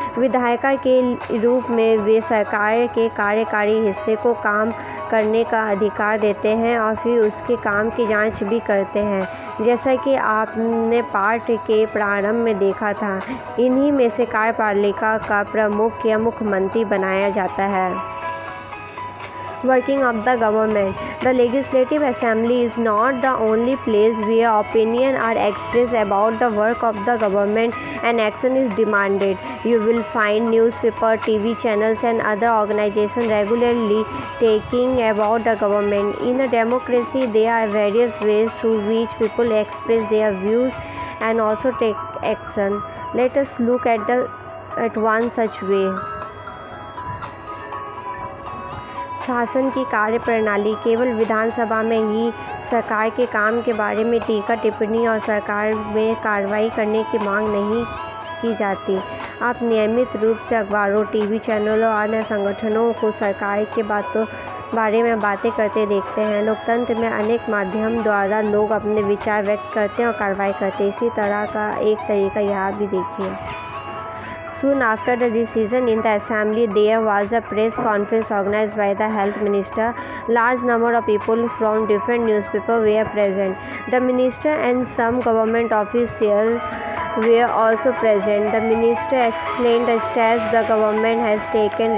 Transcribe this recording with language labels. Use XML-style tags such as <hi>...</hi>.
<hi>विधायिका के रूप में वे सरकार के कार्यकारी हिस्से को काम करने का अधिकार देते हैं और फिर उसके काम की जांच भी करते हैं। जैसा कि आपने पाठ के प्रारंभ में देखा था, इन्हीं में से कार्यपालिका का प्रमुख या मुख्यमंत्री बनाया जाता है।</hi> <en>Working of the government. The Legislative Assembly is not the only place where opinions are expressed about the work of the government and action is demanded. You will find newspaper, TV channels and other organizations regularly talking about the government. In a democracy, there are various ways through which people express their views and also take action. Let us look at one such way.</en> <hi>शासन की कार्यप्रणाली। केवल विधानसभा में ही सरकार के काम के बारे में टीका टिप्पणी और सरकार में कार्रवाई करने की मांग नहीं की जाती। आप नियमित रूप से अखबारों, टीवी चैनलों और अन्य संगठनों को सरकार के बारे में बातें करते देखते हैं। लोकतंत्र में अनेक माध्यम द्वारा लोग अपने विचार व्यक्त करते हैं और कार्रवाई करते हैं। इसी तरह का एक तरीका यहाँ भी देखिए।</hi> <en>Soon after the decision in the assembly, there was a press conference organized by the health minister. Large number of people from different newspapers were present. The minister and some government officials were also present. The minister explained the steps the government has taken.</en>